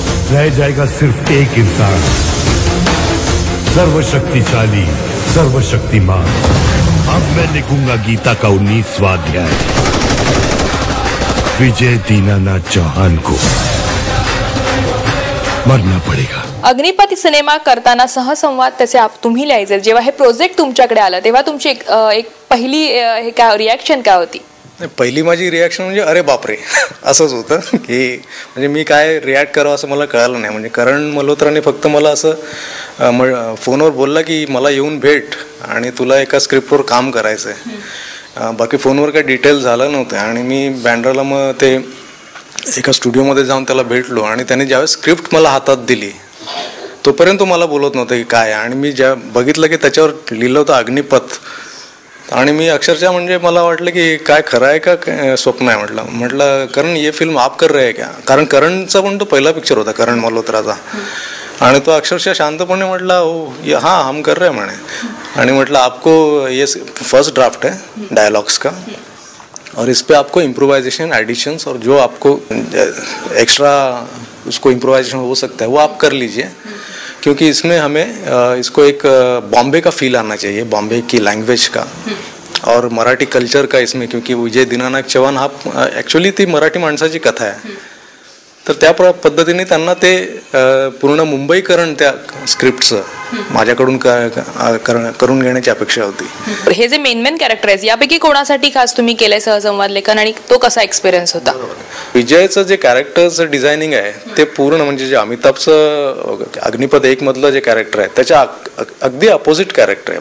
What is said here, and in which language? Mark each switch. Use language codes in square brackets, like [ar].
[hi] रह जाएगा सिर्फ एक इंसान, सर्वशक्तिशाली, सर्वशक्तिमान। अब मैं लिखूंगा गीता का 19वां अध्याय, विजय दीनानाथ चौहान को मरना पडेगा। [mr] अग्निपथ सिनेमा करताना सहसंवाद त्याचे तुम्ही लिहायचे, जेव्हा हे प्रोजेक्ट तुमच्याकडे आलं तेव्हा तुमची एक पहिली काय रिॲक्शन काय होती? पहिली माझी रिॲक्शन म्हणजे अरे बापरे असंच होतं की म्हणजे मी काय रिॲक्ट करावं असं मला कळालं नाही. म्हणजे करण मल्होत्राने फक्त मला असं फोनवर बोलला की मला येऊन भेट आणि तुला एका स्क्रिप्टवर काम करायचं आहे. बाकी फोनवर काही डिटेल झालं नव्हतं. आणि मी बँड्राला मग ते एका स्टुडिओमध्ये जाऊन त्याला भेटलो आणि त्याने ज्यावेळेस स्क्रिप्ट मला हातात दिली तोपर्यंत मला बोलत नव्हतं की काय. आणि मी ज्या बघितलं की त्याच्यावर लिहिलं होतं अग्निपथ, आणि मी अक्षरशः म्हणजे मला वाटलं की काय खरं आहे का स्वप्न आहे. म्हटलं करण [hi] ये फिल्म आप कर रहे क्या? [mr] कारण करणचा पण तो पहिला पिक्चर होता करण मल्होत्राचा. आणि तो अक्षरशः शांतपणे म्हटला हो [hi] हाँ हम कर रहे [mr] म्हणे. आणि म्हटलं [hi] आपको ये फर्स्ट ड्राफ्ट है डायलॉग्स का और इस पे आपको इम्प्रोवाइजेशन एडिशंस और जो आपको एक्स्ट्रा उसको इम्प्रोवाइजेशन हो सकता है वो आप कर लीजिए, क्योंकि इसमें हमें इसको एक बॉम्बे का फील आना चाहिए, बॉम्बे की लैंग्वेज का और मराठी कल्चर का इसमें, क्योंकि विजय दीनानाथ चौहान [mr] हा ॲक्च्युली ती मराठी माणसाची कथा आहे. तर त्या पद्धतीने त्यांना ते पूर्ण मुंबईकरण त्या स्क्रिप्टचं माझ्याकडून करून घेण्याची अपेक्षा होती. हे जे मेन कॅरेक्टर आहे यापैकी कोणासाठी खास तुम्ही केलंय सहसंवाद लेखन आणि तो कसा एक्सपिरियन्स होता? विजयचं जे कॅरेक्टरचं डिझायनिंग आहे ते पूर्ण म्हणजे जे अमिताभचं अग्निपथ 1 मधलं जे कॅरेक्टर आहे त्याच्या अगदी अपोजिट कॅरेक्टर आहे.